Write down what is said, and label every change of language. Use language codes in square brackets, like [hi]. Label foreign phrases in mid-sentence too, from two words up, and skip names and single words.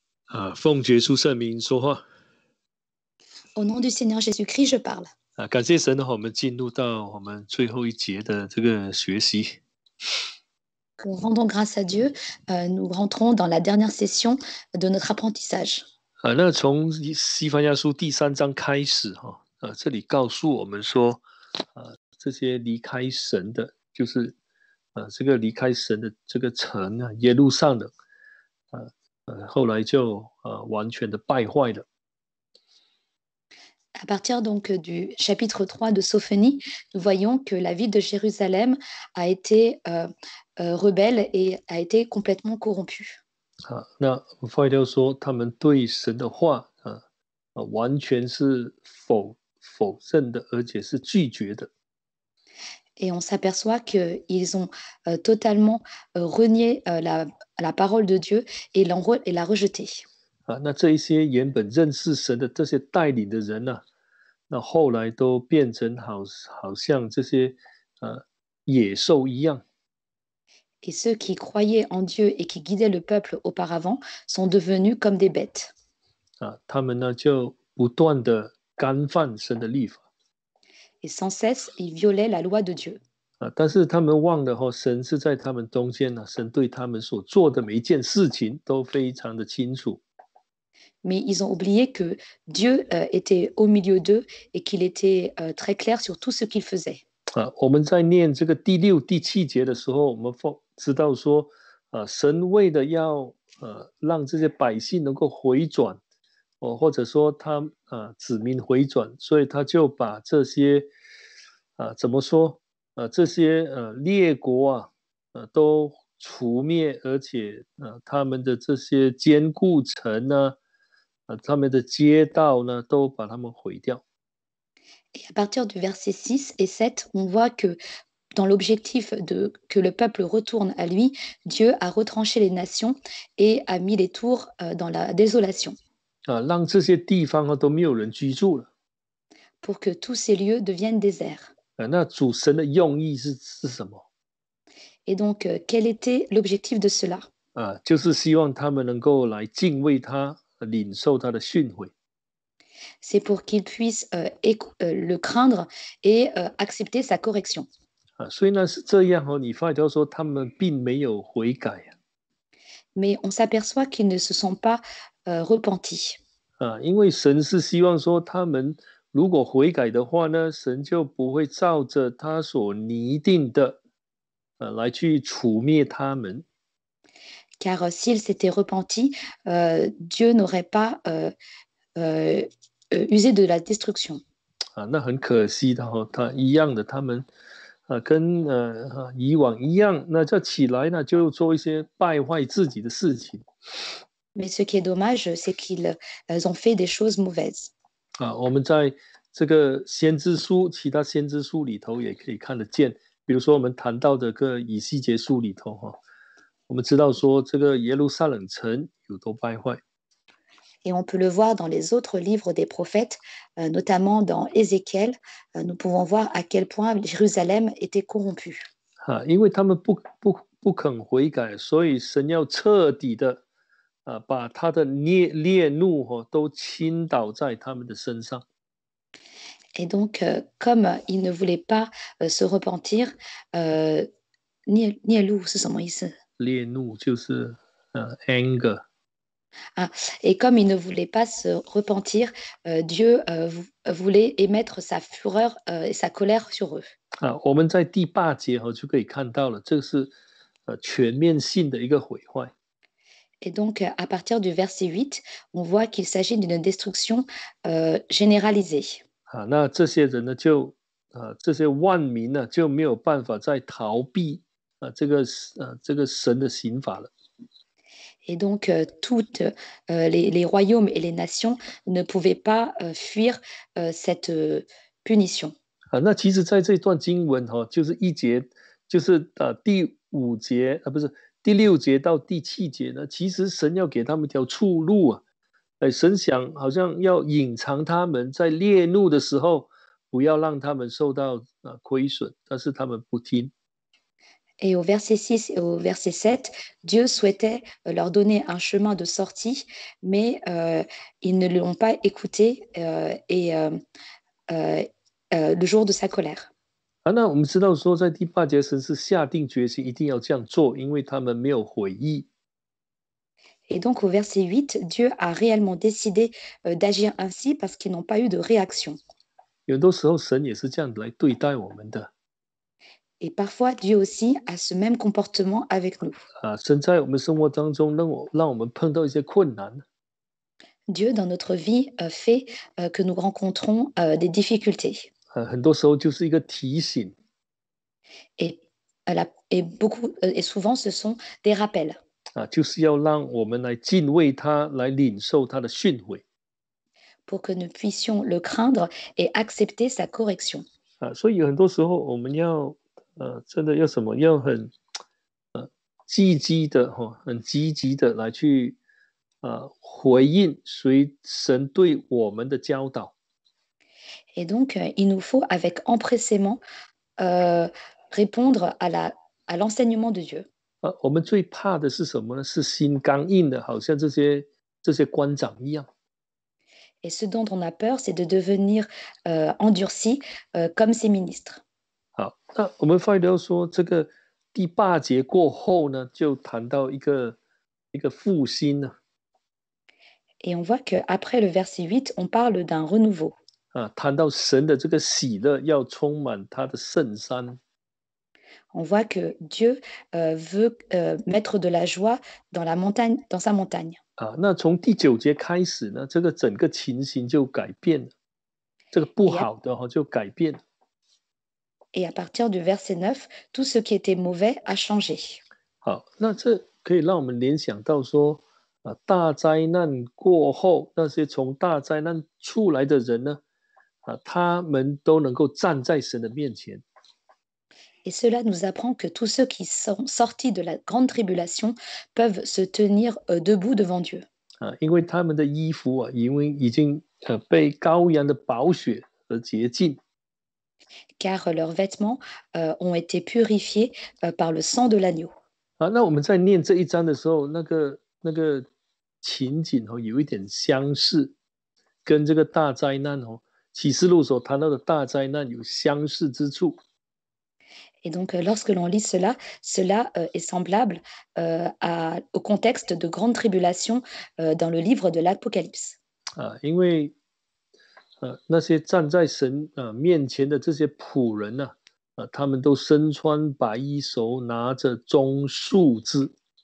[zh] 奉耶稣圣名说话。 [fr] Au nom du Seigneur Jésus-Christ, je parle. [zh] 感谢神，我们进入到我们最后一节的这个学习。 [fr] Rendons grâce à Dieu, nous rentrons dans la dernière session de notre apprentissage. [zh] 那从西番雅书第3章开始这里告诉我们说，这些离开神的，就是这个离开神的这个城啊，耶路撒冷，后来就完全的败坏了。 [fr] À partir donc du chapitre 3 de Sophonie, nous voyons que la ville de Jérusalem a été rebelle et a été complètement corrompue. [zh] 那发条说他们对神的话完全是否认的，而且是拒绝的。 [fr] Et on s'aperçoit qu'ils ont totalement renié la parole de Dieu et l'a rejetée. [zh] 那这一些原本认识神的这些带领的人呢，那后来都变成好像这些野兽一样。 [fr] Et ceux qui croyaient en Dieu et qui guidaient le peuple auparavant sont devenus comme des bêtes. [zh] 他们呢就不断的干犯神的律法。 [fr] Et sans cesse, ils violaient la loi de Dieu. [zh] 但是他们忘了神是在他们中间呢，神对他们所做的每一件事情都非常的清楚。 [fr] Mais ils ont oublié que Dieu était au milieu d'eux et qu'il était très clair sur tout ce qu'ils faisaient. [zh] 我们在念这个第6、第7节的时候，我们知道说，神为了要让这些百姓能够回转，或者说他子民回转，所以他就把这些怎么说这些列国都除灭，而且他们的这些坚固城呢，他们的街道呢，都把他们毁掉。 [fr] Et à partir du verset 6 et 7, on voit que dans l'objectif que le peuple retourne à lui, Dieu a retranché les nations et a mis les tours dans la désolation. [zh] 让这些地方都没有人居住了。 [fr] Pour que tous ces lieux deviennent déserts. [zh] 那主神的用意是什么？ [fr] Et donc, quel était l'objectif de cela? [zh] 就是希望他们能够来敬畏他，领受他的训诲。 [fr] C'est pour qu'ils puissent le craindre et accepter sa correction. [zh] 所以呢是这样你发条说他们并没有悔改。 [fr] Mais on s'aperçoit qu'ils ne se sont pas repentis. [zh] 因为神是希望说他们如果悔改的话呢，神就不会照着他所拟定的来去除灭他们。 [fr] Car s'ils s'étaient repentis, Dieu n'aurait pas usé de la destruction. [zh] 那很可惜的他一样的，他们跟以往一样，那就起来呢，就做一些败坏自己的事情。 [fr] Mais ce qui est dommage, c'est qu'ils ont fait des choses mauvaises. [zh] 我们在这个先知书，其他先知书里头也可以看得见。比如说我们谈到的个以西结书里头我们知道说这个耶路撒冷城有多败坏。 [fr] Et on peut le voir dans les autres livres des prophètes, notamment dans Ézéchiel, nous pouvons voir à quel point Jérusalem était corrompue. [zh] 因为他们不肯悔改，所以神要彻底的把他的烈怒都倾倒在他们的身上。 [fr] Et donc, comme ils ne voulaient pas se repentir, [zh] 烈怒是什么意思？烈怒就是 anger。 [fr] Et comme ils ne voulaient pas se repentir, Dieu voulait émettre sa fureur et sa colère sur eux. [zh] 我们在第8节就可以看到了，这是全面性的一个毁坏。 [fr] Et donc, à partir du verset 8, on voit qu'il s'agit d'une destruction généralisée. [zh] 那这些人呢，这些万民呢，就没有办法再逃避这个神的刑罚了。 [fr] Et donc, toutes les royaumes et les nations ne pouvaient pas fuir cette punition. [zh] 那其实在这段经文就是一节，就是第5节不是第6节到第7节呢，其实神要给他们一条出路神想好像要隐藏他们，在烈怒的时候不要让他们受到亏损，但是他们不听。 [fr] Et au verset 6 et au verset 7, Dieu souhaitait leur donner un chemin de sortie, mais ils ne l'ont pas écouté euh, le jour de sa colère. [zh] 那我们知道说，在第八节，神是下定决心一定要这样做，因为他们没有悔意。 [fr] Et donc au verset 8, Dieu a réellement décidé d'agir ainsi parce qu'ils n'ont pas eu de réaction. [zh] 有很多时候，神也是这样来对待我们的 [fr] Et parfois, Dieu aussi a ce même comportement avec nous. [zh] 神在我们生活当中让我们碰到一些困难 [fr] Dieu, dans notre vie, fait que nous rencontrons des difficultés. [zh] 很多时候就是一个提醒 [fr] Et, et souvent, ce sont des rappels [zh] 就是要让我们来敬畏他，来领受他的训诲 [fr] pour que nous puissions le craindre et accepter sa correction. [zh] 所以有很多时候我们要真的要什么，要很积极的很积极的来去回应神对我们的教导。 [fr] Et donc, il nous faut avec empressement euh, répondre à l'enseignement de Dieu. [zh] 我们最怕的是什么呢？是心刚硬的，好像这些官长一样。 [fr] Et ce dont on a peur, c'est de devenir endurci comme ces ministres. [zh] 好，那我们发觉到说，这个第八节过后呢，就谈到一个复兴呢。 [fr] Et on voit qu'après le verset 8, on parle d'un renouveau. [zh] 谈到神的这个喜乐要充满他的圣山。 [fr] On voit que Dieu veut mettre de la joie dans la montagne, dans sa montagne. [zh] 那从第九节开始呢，这个整个情形就改变了，这个不 [fr] Et à, [zh] 好的就改变了。 [fr] et à partir du verset 9, tout ce qui était mauvais a changé. [zh] 好，那这可以让我们联想到说，大灾难过后，那些从大灾难出来的人呢，他们都能够站在神的面前。 [fr] Et cela nous apprend que tous ceux qui sont sortis de la grande tribulation peuvent se tenir debout devant Dieu. [zh] 因为他们的衣服因为已经被羔羊的宝血而洁净。 [fr] Car leurs vêtements ont été purifiés par le sang de l'agneau. [zh] 那我们在念这一章的时候，那个情景有一点相似，跟这个大灾难启示录所谈到的大灾难有相似之处。 [fr] Et donc, lorsque l'on lit cela, cela est semblable au contexte de grande tribulation dans le livre de l'Apocalypse. [zh] 因为那些站在神面前的这些仆人呢，他们都身穿白衣，手拿着棕树枝。